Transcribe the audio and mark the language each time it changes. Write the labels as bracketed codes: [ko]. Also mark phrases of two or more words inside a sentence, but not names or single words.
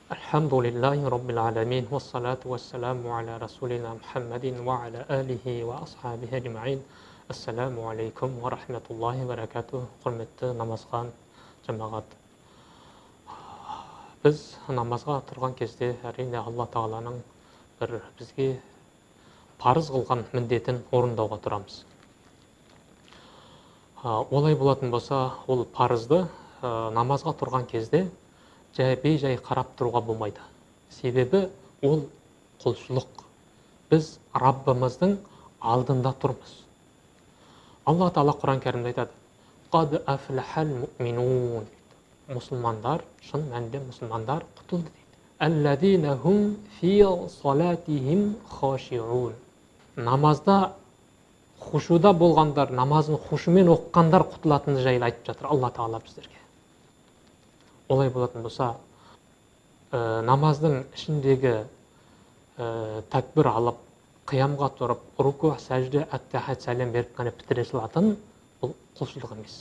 [ar] الحمد لله رب العالمين، والصلاة والسلام على رسولنا محمد وعلى آله وأصحابه أجمعين. السلام عليكم ورحمة الله وبركاته. [kk] Құрметті намазға жамағат. Біз намазға тұрған кезде әрине Алла Тағаланың бір бізге парыз қылған міндетін орындауға тұрамыз. Олай болатын болса, ол парызды намазға тұрған кезде бей-жай қарап тұруға болмайды. Себебі ол құлшылық. Біз Раббымыздың алдында тұрмыз. Алла Тағала Құран кәрімде айтады: [ar] «قد أفلح المؤمنون». [kk] Мұсылмандар, шын мәнінде мұсылмандар құтылды дейді. [ar] «الذين هم في صلاتهم خاشعون». [kk] Намазда хушуда болғандар, намазын хушумен оққандар құтылатыны жайлы айтып жатыр Алла Тағала біздерге. Олай болатын болса, намаздың ішіндегі тәкбір алып, қиямға тұрып, руку, сәжде, әттахат, сәлем беріп қана бітіре салатын бұл құлшылық емес.